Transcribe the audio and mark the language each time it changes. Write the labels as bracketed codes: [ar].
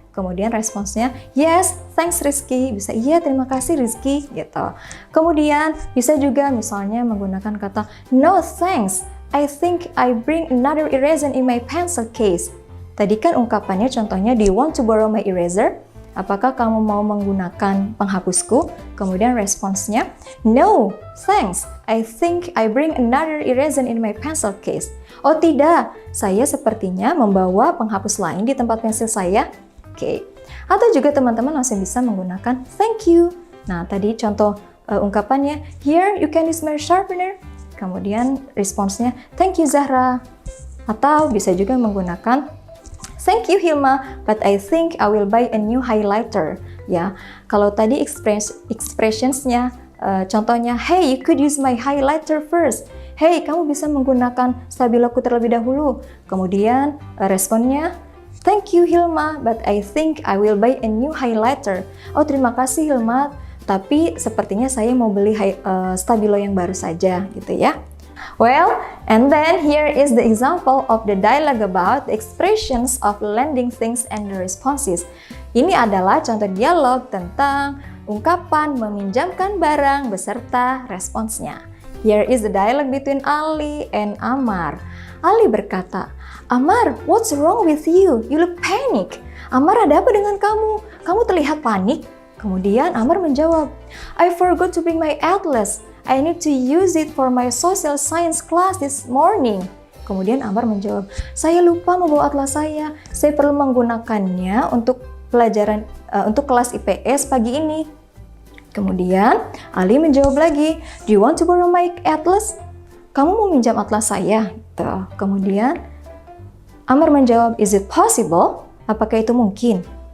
[id] Kemudian responsnya, [en] yes, thanks Rizky. [id] Bisa, iya terima kasih Rizky, gitu. Kemudian bisa juga misalnya menggunakan kata, [en] no thanks, I think I bring another eraser in my pencil case. [id] Tadi kan ungkapannya contohnya, [en] do you want to borrow my eraser? [id] Apakah kamu mau menggunakan penghapusku? Kemudian responsnya, [en] no, thanks, I think I bring another eraser in my pencil case. [id] Oh tidak, saya sepertinya membawa penghapus lain di tempat pensil saya. Oke. Atau juga teman-teman langsung bisa menggunakan [en] thank you. [id] Nah, tadi contoh ungkapannya, [en] here you can use my sharpener. [id] Kemudian responsnya, [en] thank you Zahra. [id] Atau bisa juga menggunakan [en] thank you Hilma, but I think I will buy a new highlighter. [id] Ya, kalau tadi expressionsnya, contohnya, [en] hey, you could use my highlighter first. [id] Hey, kamu bisa menggunakan stabiloku terlebih dahulu. Kemudian responnya, [en] thank you Hilma, but I think I will buy a new highlighter. [id] Oh, terima kasih Hilma, tapi sepertinya saya mau beli stabilo yang baru saja, gitu ya. [en] Well, and then here is the example of the dialogue about the expressions of lending things and the responses. [id] Ini adalah contoh dialog tentang ungkapan meminjamkan barang beserta responsnya. [en] Here is the dialogue between Ali and Amar. [id] Ali berkata, [en] Amar, what's wrong with you? You look panic. [id] Amar, ada apa dengan kamu? Kamu terlihat panik. Kemudian Amar menjawab, [en] I forgot to bring my atlas. I need to use it for my social science class this morning. [id] Kemudian Amar menjawab, saya lupa membawa atlas saya. Saya perlu menggunakannya untuk pelajaran untuk kelas IPS pagi ini. Kemudian Ali menjawab lagi, [en] do you want to borrow my atlas? [id] Kamu mau minjam atlas saya? Tuh. Kemudian Amar menjawab, [en] is it possible? [id] Apakah itu mungkin?